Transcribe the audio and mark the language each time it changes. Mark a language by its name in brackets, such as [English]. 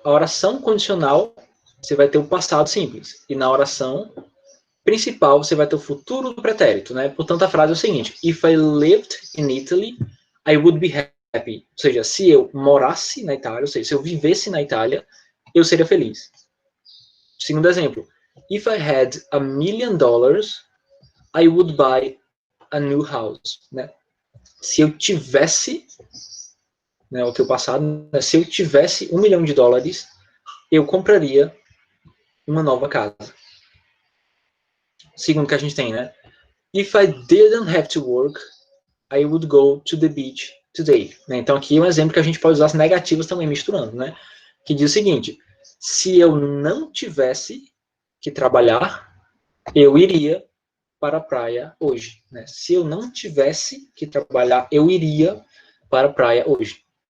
[Portuguese] A oração condicional, você vai ter o passado simples. E na oração principal, você vai ter o futuro do pretérito, né? Portanto, a frase é o seguinte: [English] If I lived in Italy, I would be happy. [Portuguese] Ou seja, se eu morasse na Itália, ou seja, se eu vivesse na Itália, eu seria feliz. Segundo exemplo. [English] If I had $1 million, I would buy a new house. [Portuguese] Né? Se eu tivesse, né, o que eu passado, né, se eu tivesse $1 milhão, eu compraria uma nova casa. Segundo que a gente tem, né? [English] If I didn't have to work, I would go to the beach today. [Portuguese] Né? Então aqui é um exemplo que a gente pode usar as negativas também misturando, né? Que diz o seguinte: se eu não tivesse que trabalhar, eu iria para a praia hoje. Né? Se eu não tivesse que trabalhar, eu iria para a praia hoje.